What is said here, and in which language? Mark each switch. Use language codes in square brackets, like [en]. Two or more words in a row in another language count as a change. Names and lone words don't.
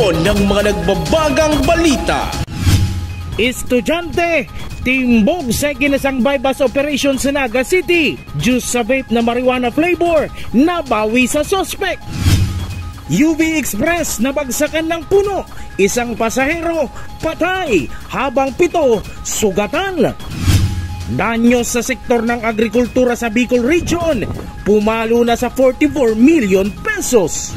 [tl] ng mga nagbabagang balita. Estudyante, timbog sa kinasang [en] bypass operation [tl] sa Naga City. Juice sa vape na [en] marijuana flavor, [tl] nabawi sa suspect. UV Express nabagsakan ng puno, isang pasahero patay habang 7 sugatan. Danyos sa sektor ng agrikultura sa Bicol Region, pumalo na sa 44 million pesos.